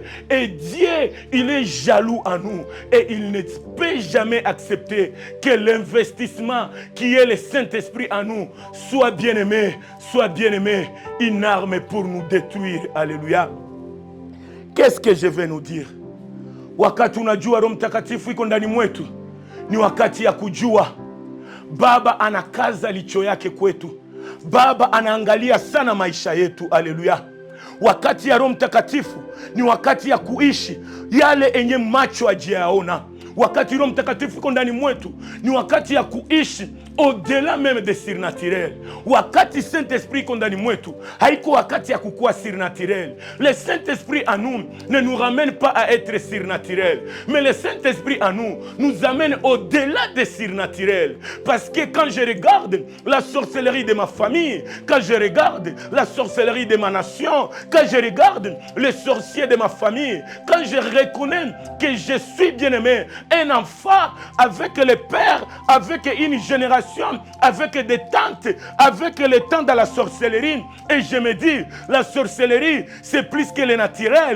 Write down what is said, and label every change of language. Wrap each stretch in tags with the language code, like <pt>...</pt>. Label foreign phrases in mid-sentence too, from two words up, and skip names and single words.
<fr>Et Dieu, il est jaloux en nous. Et il ne peut jamais accepter que l'investissement qui est le Saint-Esprit en nous soit bien-aimé, une arme pour nous détruire. Alléluia. Qu'est-ce que je vais nous dire?</fr> <sw>Wakati unajua Roho Mtakatifu iko ndani mwetu, ni wakati ya kujua Baba anakaza licho yake kwetu. Baba anaangalia sana maisha yetu. Alléluia. Wakati ya Roho Mtakatifu ni wakati ya kuishi yale enye macho hajayaona. Wakati Roho Mtakatifu iko ndani mwetu ni wakati ya kuishi</sw> <fr>au-delà même de surnaturel.</fr> <sw>Wakati Saint-Esprit iko ndani mwetu haiko wakati ya kukua surnaturel.</sw> <fr>Le Saint-Esprit en nous ne nous ramène pas à être surnaturel, mais le Saint-Esprit en nous nous amène au-delà de surnaturel. Parce que quand je regarde la sorcellerie de ma famille, quand je regarde la sorcellerie de ma nation, quand je regarde les sorciers de ma famille, quand je reconnais que je suis bien-aimé, un enfant avec le père, avec une génération, avec des tantes, avec le temps de la sorcellerie, et je me dis, la sorcellerie c'est plus que le naturel.</fr>